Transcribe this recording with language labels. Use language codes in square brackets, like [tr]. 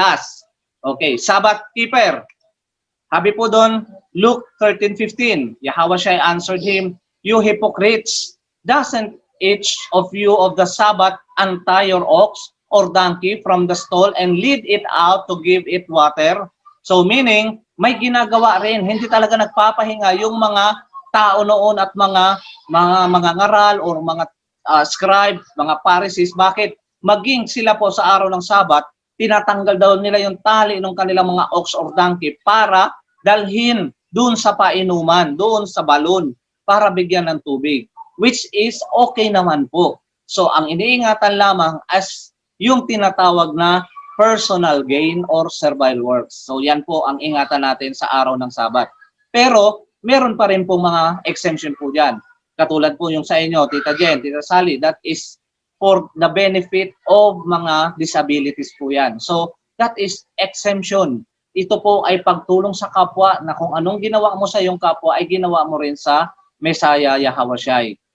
[en] Last, okay, Sabbath keeper. [tl] Habi po doon, [en] Luke 13:15, Yahweh answered him, "You hypocrites, doesn't each of you of the Sabbath untie your ox or donkey from the stall and lead it out to give it water?" [tl] So meaning, may ginagawa rin, hindi talaga nagpapahinga yung mga tao noon at mga ngaral or mga scribe, mga Pharisees. Bakit? Maging sila po sa araw ng Sabat, tinatanggal daw nila yung tali ng kanilang mga ox or donkey para dalhin doon sa painuman, doon sa balon, para bigyan ng tubig. Which is okay naman po. So ang iniingatan lamang as yung tinatawag na [en] personal gain or servile works. [tl] So yan po ang ingatan natin sa araw ng Sabat. Pero meron pa rin po mga exemption po dyan. Katulad po yung sa inyo, Tita Jen, Tita Sally, [en] that is for the benefit of [tl] mga disabilities po yan. [en] So that is exemption. [tl] Ito po ay pagtulong sa kapwa na kung anong ginawa mo sa iyong kapwa ay ginawa mo rin sa Messiah Yahawashai.